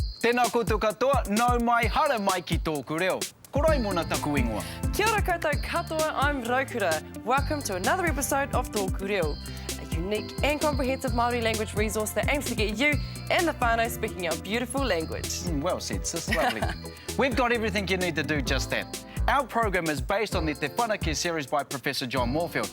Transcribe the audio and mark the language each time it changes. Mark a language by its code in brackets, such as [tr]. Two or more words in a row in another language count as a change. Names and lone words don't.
[mi] Tēnā koutou katoa, nau mai, hara mai ki tōku reo. Ko Raimona taku ingoa. Kia ora koutou katoa, [en] I'm Raukura. Welcome to another episode of TŌKU Reo, a unique and comprehensive Māori language resource that aims to get you and the whānau speaking our beautiful language. Well said, sis, lovely. We've got everything you need to do just that. Our program is based on the Te Whanake series by Professor John Moorfield.